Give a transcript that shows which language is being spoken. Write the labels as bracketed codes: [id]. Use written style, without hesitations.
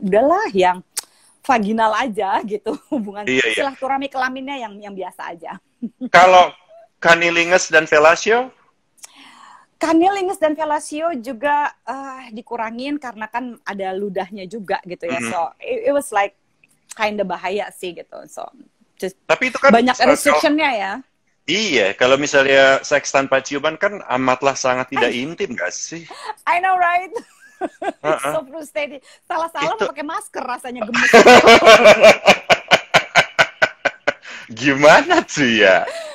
[id] Udahlah yang vaginal aja gitu, hubungan silaturahmi kelaminnya yang biasa aja. Kalau cunnilingus dan fellatio? Cunnilingus dan fellatio juga dikurangin karena kan ada ludahnya juga gitu ya. [en] So it was like kinda [id] bahaya sih gitu. [en] So just [id] tapi itu kan banyak restriction-nya ya. Iya, kalau misalnya seks tanpa ciuman kan amatlah sangat tidak intim gak sih? [en] I know, right? So frustrating. [id] Salah-salah pakai masker rasanya gemes. Gimana tuh ya?